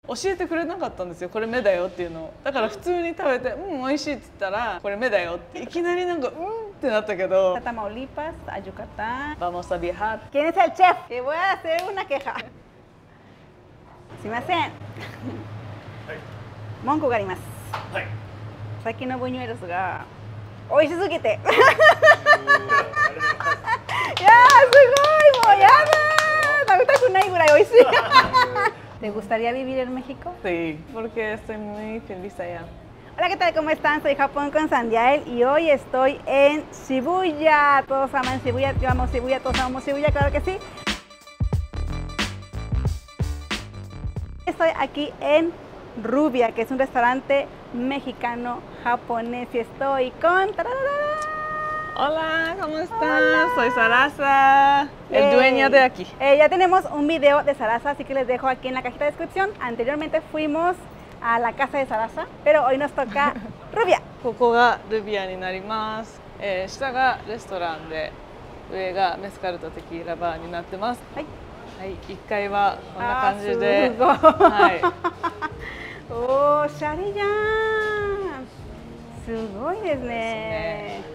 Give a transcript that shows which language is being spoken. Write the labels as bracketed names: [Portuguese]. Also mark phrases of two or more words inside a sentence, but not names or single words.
[Japanese] 教えてくれなかったんですよ、これ目だよっていうのを。だから普通に食べて「うん美味しい」って言ったら「これ目だよ」っていきなりなんか「うん」ってなったけど。 [Spanish] Tamaulipas a Yucatán. Vamos a viajar. ¿Quién es el chef? Que voy a hacer una queja. [Japanese] すいません。文句があります。はい。さっきのブニュエロスが美味しすぎて。いやーすごいもうやだー。食べたくないぐらい美味しい。 [Spanish] ¿Te gustaría vivir en México? Sí, porque estoy muy feliz allá. Hola, ¿qué tal? ¿Cómo están? Soy Japón con Sandiael y hoy estoy en Shibuya. Todos aman Shibuya, yo amo Shibuya, todos amamos Shibuya, claro que sí. Estoy aquí en Rubia, que es un restaurante mexicano japonés y estoy con... Hola, ¿cómo estás? Hola. Soy Sarasa, el dueño de aquí. Ya tenemos un video de Sarasa, así que les dejo aquí en la cajita de descripción. Anteriormente fuimos a la casa de Sarasa, pero hoy nos toca Rubia. [Japanese] ここがルビアになります。下がレストランで、上がメスカルとテキーラバーになってます。はい。はい、1階はこんな感じで。すごい。はい。おしゃれじゃん。すごいですね。